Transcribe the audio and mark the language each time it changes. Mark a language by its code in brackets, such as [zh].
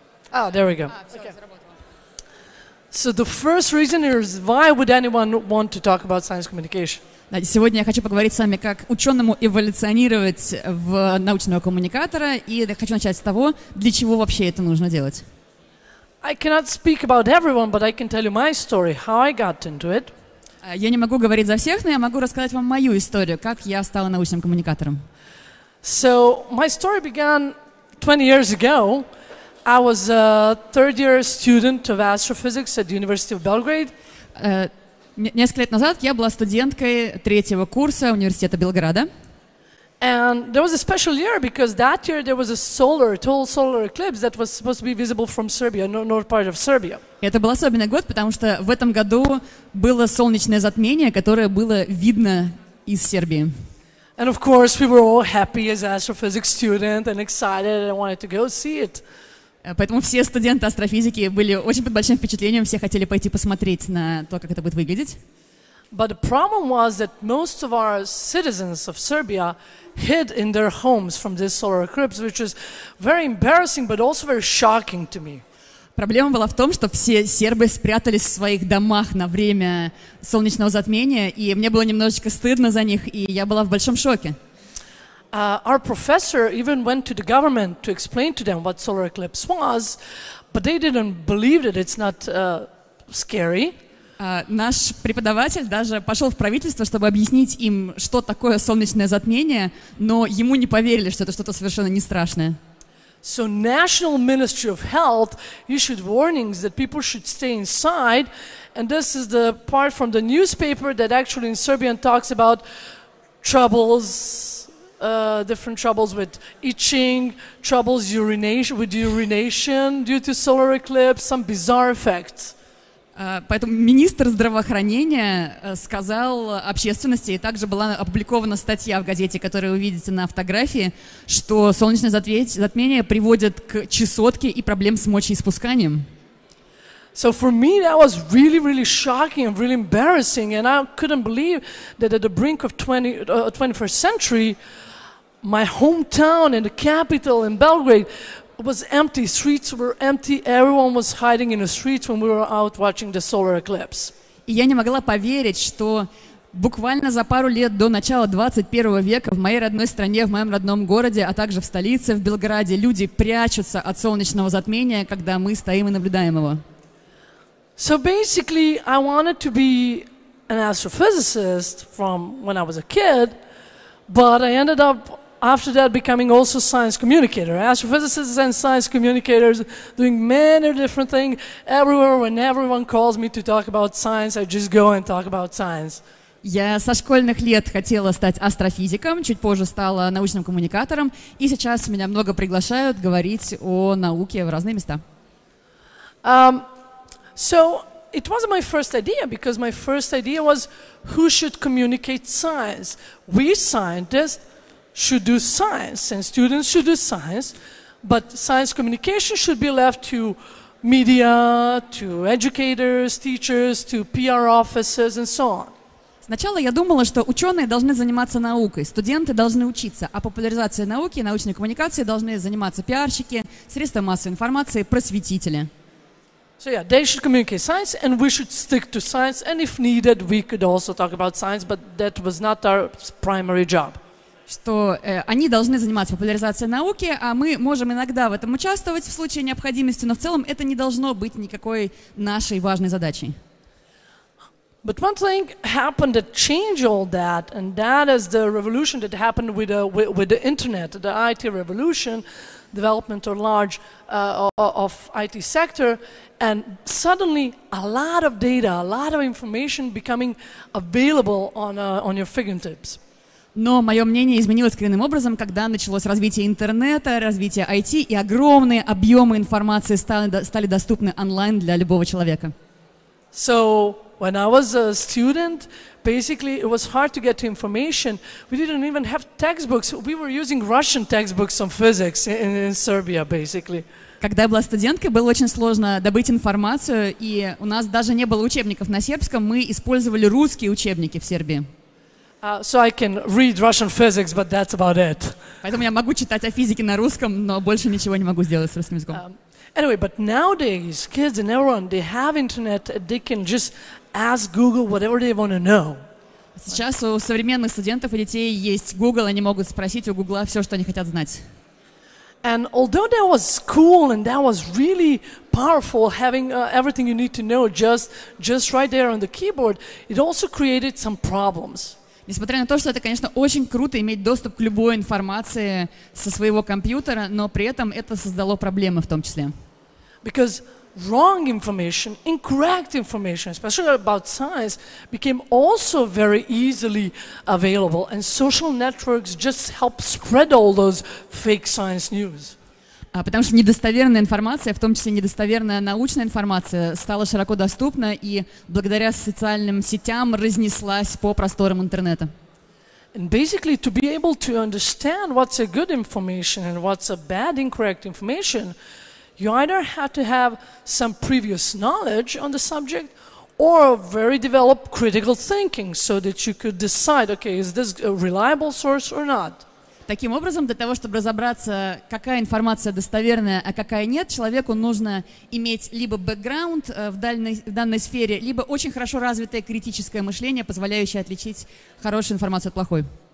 [en] Ah, there we go. Okay. So the first reason is, why would anyone want to talk about science communication? [ru] Сегодня я хочу поговорить с вами, как ученому эволюционировать в научного коммуникатора, и я хочу начать с того, для чего вообще это нужно делать. [en] I cannot speak about everyone, but I can tell you my story, how I got into it. [ru] Я не могу говорить за всех, но я могу рассказать вам мою историю, как я стала научным коммуникатором. [en] So my story began 20 years ago. I was a third-year student of astrophysics at the University of Belgrade. [ru] Несколько лет назад я была студенткой третьего курса университета Белграда. [en] And there was a special year because that year there was a total solar eclipse that was supposed to be visible from Serbia, north part of Serbia. [ru] Это был особенный год, потому что в этом году было солнечное затмение, которое было видно из Сербии. [en] And of course we were all happy as astrophysics student and excited and wanted to go see it. [ru] Поэтому все студенты астрофизики были очень под большим впечатлением, все хотели пойти посмотреть на то, как это будет выглядеть. [en] But the problem was that most of our citizens of Serbia hid in their homes from this solar eclipse, which is very embarrassing, but also very shocking to me. [ru] Проблема была в том, что все сербы спрятались в своих домах на время солнечного затмения, и мне было немножечко стыдно за них, и я была в большом шоке. [en] Our professor even went to the government to explain to them what solar eclipse was, but they didn't believe that it's not scary. [ru] Наш преподаватель даже пошел в правительство, чтобы объяснить им, что такое солнечное затмение, но ему не поверили, что это что-то совершенно не страшное. [en] So National Ministry of Health issued warnings that people should stay inside, and this is the part from the newspaper that actually in Serbian talks about troubles, different troubles with itching, troubles with urination due to solar eclipse, some bizarre effects. [ru] Поэтому министр здравоохранения сказал общественности, и также была опубликована статья в газете, которую вы видите на фотографии, что солнечное затмение приводит к чесотке и проблем с мочеиспусканием. [en] So for me that was really, really shocking and really embarrassing, and I couldn't believe that at the brink of 21st century, my hometown and the capital in Belgrade was empty. Streets were empty. Everyone was hiding in the streets when we were out watching the solar eclipse. [ru] И я не могла поверить, что буквально за пару лет до начала 21 века в моей родной стране, в моем родном городе, а также в столице, в Белграде, люди прячутся от солнечного затмения, когда мы стоим и наблюдаем его. [en] So basically, I wanted to be an astrophysicist from when I was a kid, but I ended up after that becoming also science communicator. Astrophysicists and science communicators doing many different things. Everywhere, when everyone calls me to talk about science, I just go and talk about science. [ru] Я со школьных лет хотела стать астрофизиком, чуть позже стала научным коммуникатором, и сейчас меня много приглашают говорить о науке в разные места. [en] So it wasn't my first idea, because my first idea was who should communicate science. We scientists should do science, and students should do science, but science communication should be left to media, to educators, teachers, to PR offices, and so on. [ru] Сначала я думала, что ученые должны заниматься наукой, студенты должны учиться, а популяризацией науки и научной коммуникации должны заниматься пиарщики, средства массовой информации, просветители. [en] So yeah, they should communicate science, and we should stick to science. And if needed, we could also talk about science, but that was not our primary job. [ru] Что они должны заниматься популяризацией науки, а мы можем иногда в этом участвовать в случае необходимости, но в целом это не должно быть никакой нашей важной задачей. [en] But one thing happened that changed all that, and that is the revolution that happened with the internet, the IT revolution, development or large of IT sector, and suddenly a lot of data, a lot of information becoming available on your fingertips. [ru] Но мое мнение изменилось коренным образом, когда началось развитие интернета, развитие IT, и огромные объемы информации стали доступны онлайн для любого человека. [en] So when I was a student, basically it was hard to get to information. We didn't even have textbooks. We were using Russian textbooks on physics in Serbia, basically. [ru] Когда я была студенткой, было очень сложно добыть информацию, и у нас даже не было учебников на сербском, мы использовали русские учебники в Сербии. [en] So I can read Russian physics, but that's about it. [ru] Поэтому я могу читать о физике на русском, но больше ничего не могу сделать с русским языком. [en] Anyway, but nowadays, kids and everyone, they have internet, they can just ask Google whatever they want to know. [ru] Сейчас у современных студентов и детей есть Google, они могут спросить у Гугла все, что они хотят знать. [en] And although that was cool and that was really powerful, having everything you need to know just right there on the keyboard, it also created some problems. [ru] Несмотря на то, что это, конечно, очень круто иметь доступ к любой информации со своего компьютера, но при этом это создало проблемы в том числе. [en] Because wrong information, incorrect information, especially about science, became also very easily available, and social networks just help spread all those fake science news. [ru] Потому что недостоверная информация, в том числе недостоверная научная информация, стала широко доступна и благодаря социальным сетям разнеслась по просторам интернета. [en] And basically, to be able to understand what's a good information and what's a bad, incorrect information, you either have to have some previous knowledge on the subject or very developed critical thinking so that you could decide, okay, is this a reliable source or not? [ru] Таким образом, для того, чтобы разобраться, какая информация достоверная, а какая нет, человеку нужно иметь либо бэкграунд в данной сфере, либо очень хорошо развитое критическое мышление, позволяющее отличить хорошую информацию от плохой.